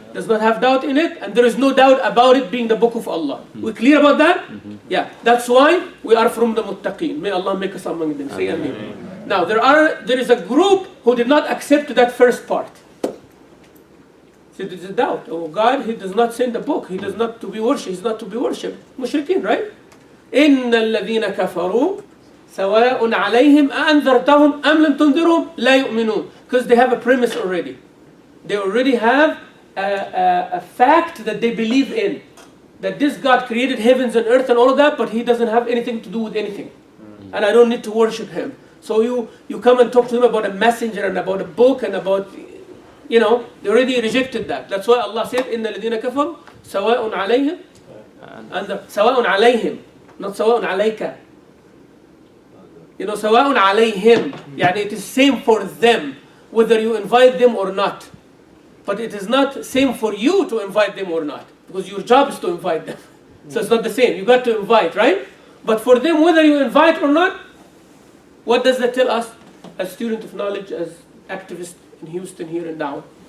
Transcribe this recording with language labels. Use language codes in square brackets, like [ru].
[en] Does not have doubt in it, and there is no doubt about it being the book of Allah. We clear about that? Yeah. That's why we are from the muttaqeen. May Allah make us among them. Say Ameen. Now there is a group who did not accept that first part. So there is a doubt. Oh God, He does not send a book. He does not to be worshipped. He's not to be worshipped. Mushrikeen, right? [ar] إن الذين كفروا سواء عليهم أأنذرتهم أم لم تنذرهم لا يؤمنون. [en] Because they have a premise already. They already have a fact that they believe in. That this God created heavens and earth and all of that, but He doesn't have anything to do with anything. And I don't need to worship Him. So you come and talk to Him about a messenger and about a book and about, they already rejected that. That's why Allah said, [ar] إن الذين كفروا سواء عليهم [en] سواء عليهم. Not [ar] سواء عليك. سواء عليهم. [en] يعني it is same for them, whether you invite them or not. But it is not same for you to invite them or not, because your job is to invite them. So it's not the same. You got to invite, right? But for them, whether you invite or not, what does that tell us as student of knowledge, as activists in Houston here and now?